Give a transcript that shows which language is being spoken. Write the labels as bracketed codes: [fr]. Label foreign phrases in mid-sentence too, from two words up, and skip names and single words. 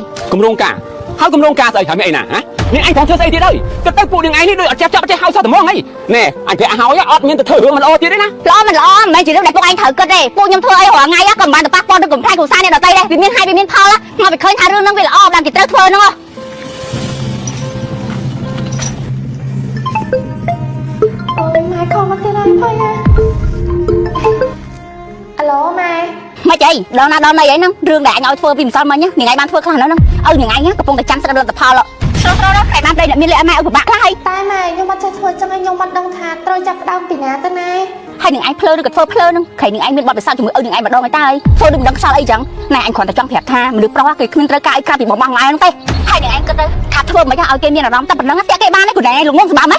[km] គម្រោងការហើយគម្រោងការស្អីថាមានអីណានាងឯងផងធ្វើស្អីទៀតហើយទៅពួកនាងឯងនេះដូចអត់ចេះចាប់ចេះហៅសោះត្មងហីណែអញប្រាប់ឲ្យអត់មានទៅធ្វើរឿងមិនល្អទៀតទេណា ល្អមិនល្អមិនមែនជារឿងដែលពួកឯងត្រូវគិតទេពួកខ្ញុំធ្វើអីរាល់ថ្ងៃក៏មិនបានទៅប៉ះពាល់ដល់កំផ្លែគ្រួសារអ្នកដទៃដែរវាមានហើយវាមានផលមកវាឃើញថារឿងហ្នឹងវាល្អបានគេត្រូវធ្វើហ្នឹង [vi] ôi mai không có cái này thôi nha alo mai [km] មកចៃដល់ណាដល់ណីអីហ្នឹងរឿងដែលអញឲ្យធ្វើពីម្សិលមិញនាងឯងបានធ្វើខ្លះហ្នឹងឲ្យនាងឯងកំពុងតែចាំស្រាប់លទ្ធផលត្រូវដល់តែបានប្តីអ្នកមានលក្ខណៈឲ្យពិបាកខ្លះហើយ តែម៉ែខ្ញុំអត់ចេះធ្វើចឹងឯងខ្ញុំអត់ដឹងថាត្រូវចាប់ដើមពីណាទៅណា ហើយនាងឯងភ្លើឬក៏ធ្វើភ្លើហ្នឹងខៃនាងឯងមានបទពិសោធន៍ជាមួយឪនាងឯងម្ដងហើយតើធ្វើដូចមិនដឹងខ្សោយអីចឹងណែអញគ្រាន់តែចង់ប្រាប់ថាមនុស្សប្រុសគេគ្មានត្រូវការអីក្រៅពីបងម៉ែហ្នឹងទេហើយនាងឯងគិតទៅថាធ្វើមិនឲ្យគេមានអារម្មណ៍តែប៉ុណ្្នឹងតែគេបានទេខ្លួនឯងលងងសម្បើមហ៎